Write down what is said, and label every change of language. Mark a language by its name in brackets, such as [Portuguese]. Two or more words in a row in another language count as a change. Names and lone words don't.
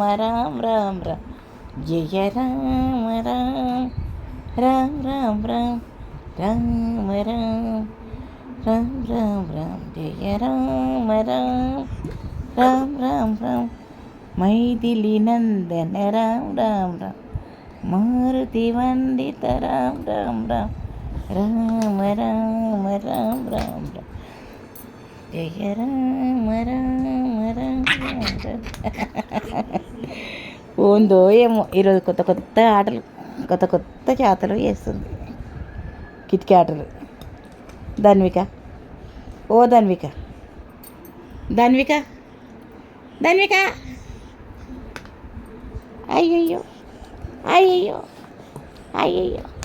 [Telugu] రామ రామ రామ జయ రామ రామ రామ రామ రామ రామ రామ రామ రామ రామ జయ రామ రామ రామ రామ రామ మైథిలి నందన రామ రామ రామ మారుతి వందిత రామ రామ రామ రామ రామ రామ రామ రామ జయ రామ రామ రామ రామ ఉందో ఏమో ఈరోజు కొత్త కొత్త ఆటలు కొత్త కొత్త చేతలు వేస్తుంది కిటికీ ఆటలు. ధన్విక, ఓ ధన్విక, ధన్విక, ధన్విక, అయ్యయ్యో అయ్యయ్యో అయ్యయ్యో.